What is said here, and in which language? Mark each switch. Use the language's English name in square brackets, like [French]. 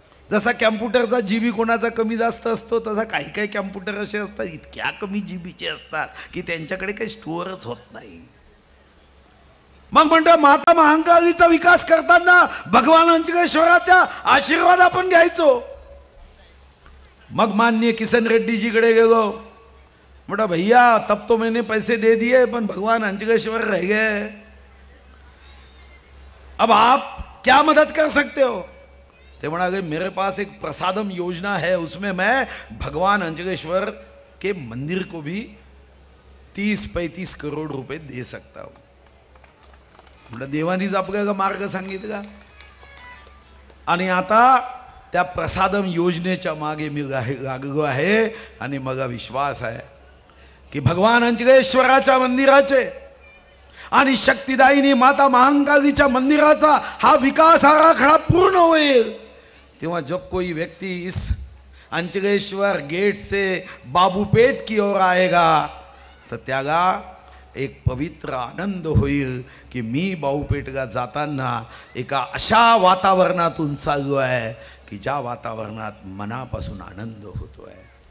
[Marathi] जसा कॅम्प्युटरचा जीबी कोणाचा कमी जास्त असतो, तसा काही काही कॅम्प्युटर असे असतात इतक्या कमी जीबीचे असतात की त्यांच्याकडे काही स्टोअरच होत नाही। मग म्हणतो माता महाकालीचा विकास करताना भगवान अंचलेश्वराचा आशीर्वाद आपण घ्यायचो। मग माननीय किसन रेड्डी जी कडे गेलो, बोला [Hindi] भैया तब तो मैंने पैसे दे दिए पण भगवान अंचलेश्वर रह गए, अब आप क्या मदद कर सकते हो? [Marathi] ते म्हणाले [Hindi] मेरे पास एक प्रसादम योजना है, उसमें मैं भगवान अंचलेश्वर के मंदिर को भी 30-35 करोड़ रुपए दे सकता हूं। [Marathi] म्हटलं देवानीच आपल्याला मार्ग सांगितला आणि आता त्या प्रसादम योजनेच्या मागे मी लागलो आहे आणि मला विश्वास आहे की भगवान अंचलेश्वराच्या मंदिराचे आणि शक्तिदायिनी माता महाकालीच्या मंदिराचा हा विकास आराखडा पूर्ण होईल, तेव्हा [Hindi] जब कोई व्यक्ति इस अंचलेश्वर गेट से बाबूपेट की ओर आएगा [Marathi] तो त्याला एक पवित्र आनंद होईल की मी बाबूपेटला जाताना एका अशा वातावरणातून चाललो आहे की ज्या वातावरणात मनापासून आनंद होतोय।